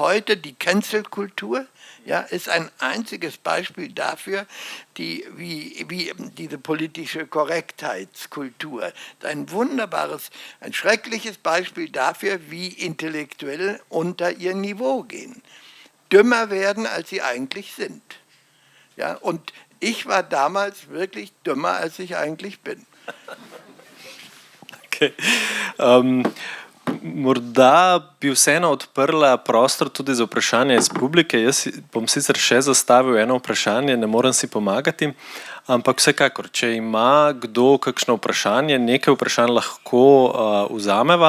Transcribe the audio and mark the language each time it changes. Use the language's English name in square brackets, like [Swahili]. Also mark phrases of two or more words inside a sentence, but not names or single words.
[German] Heute die Cancel-Kultur, ja, ist ein einziges Beispiel dafür, wie diese politische Korrektheitskultur. Ein schreckliches Beispiel dafür, wie Intellektuelle unter ihr Niveau gehen. Dümmer werden, als sie eigentlich sind. Ja, und ich war damals wirklich dümmer, als ich eigentlich bin. [Slovenian] Okay. Morda bi vseeno odprla prostor tudi za vprašanje iz publike. Jaz bom sicer še zastavil eno vprašanje, ne morem si pomagati, ampak vsekakor, če ima kdo kakšno vprašanje, nekaj vprašanj lahko vzameva.